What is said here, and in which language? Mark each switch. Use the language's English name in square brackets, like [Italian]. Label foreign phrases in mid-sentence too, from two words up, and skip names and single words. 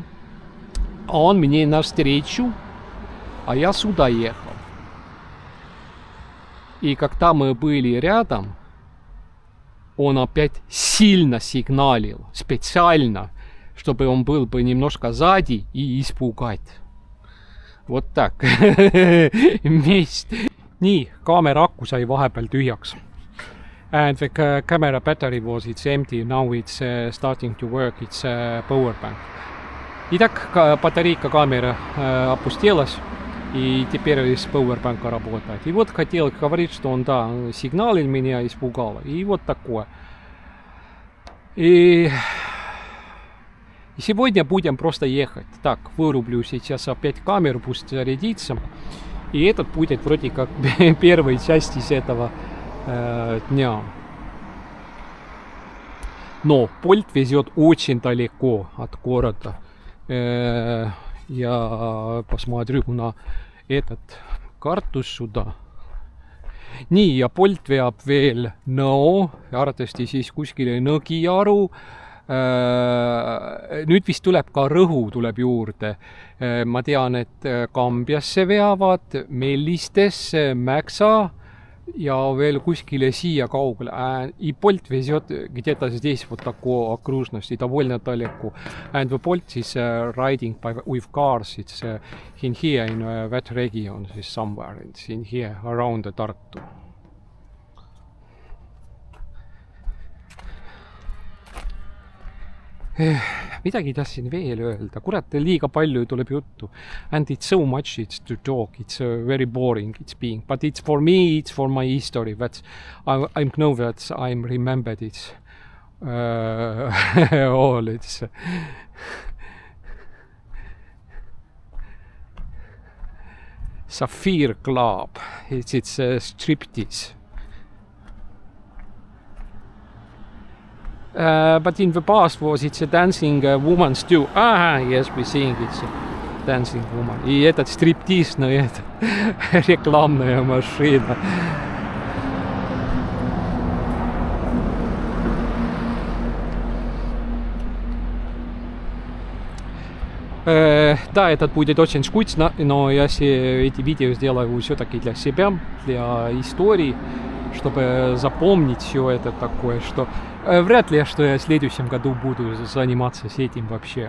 [Russian] А он мне навстречу, а я сюда ехал. И когда мы были рядом, он опять сильно сигналил, специально, чтобы он был бы немножко сзади и испугать. Вот так. [Estonian] Nii, kaamera aku sai vahepeal tühjaks. [English] And the camera battery it's empty, now it's starting to work, it's power bank. [Russian] Итак, батарейка камеры опустилась, и теперь из powerbank работает. И вот хотел говорить, что он, да, сигналил меня, испугал. И вот такое. И И сегодня будем просто ехать. Так, вырублю сейчас опять камеру, пусть зарядится. И этот будет вроде как первой части с этого дня. Но Bolt везет очень далеко от города. Я посмотрю на этот карту сюда. [Estonian] Nii, ja Bolt veab veel Nõo, arvatavasti siis kuskile Nõgiaru. Nüüd vist tuleb ka Rõhu tuleb juurde. Ma tean, et Kambiasse veavad, Mellistesse, Mäksa ja veel kuskile siia kaugele. [Russian] И Bolt везет где-то здесь вот такой окружности, довольно далеко. [English] And the Bolt is riding with cars. It's in here in that region, somewhere. It's in here around the Tartu. [Estonian] Midagi tahtsin veel öelda. Kurat, liiga palju tuleb juttu. [English] And it's so much it's to talk. It's very boring it's being. But it's for me, it's for my history. That's, I know that I'm remembered it's all. It's Sapphire Club. It's striptease. But in the past was it's a dancing woman's too. Yes, we seeing it's a dancing woman. [Russian] И этот стриптиз, но это рекламная машина. Да, этот будет очень скучно, но я эти видео сделаю все-таки для себя, для истории, чтобы запомнить все это такое, что вряд ли, что я в следующем году буду заниматься с этим вообще.